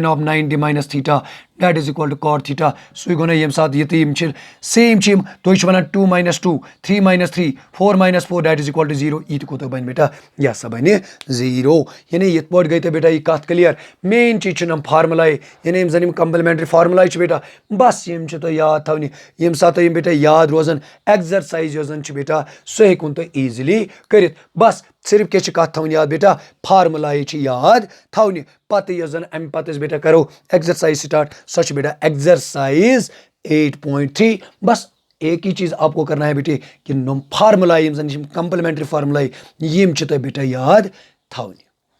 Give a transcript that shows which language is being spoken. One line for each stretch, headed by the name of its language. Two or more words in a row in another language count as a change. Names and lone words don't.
English: of 90 minus theta that is equal to cot theta
Kashmiri: सु गो यम सात ये सेम तुम वन
English: 2 minus 2 3 minus 3 4 minus 4 that is equal to 0
Kashmiri: ये कूत बन बेटा यह सा बन 0 यानी ये पे गई बेटा ये कत क्लियर मेन चीज फार्मुला यानी जन
English: complementary formula
Kashmiri: बेटा बस यम तो याद थवनी यम सात बेटा याद रोजन एक्सरसाइज बेटा सह हेकुन तो ईजिली कर बस सिर्फ क्या कत थवन याद बेटा फार्मुला याद थवनी पत अम पे बेटा करो
English: exercise start
Kashmiri: सच बेटा एक्सरसाइज 8.3
Hindi: बस एक ही चीज आपको करना है बेटे कि
Kashmiri: फार्मुला
English: complementary formula
Kashmiri: यम तो बेटा याद थवनी।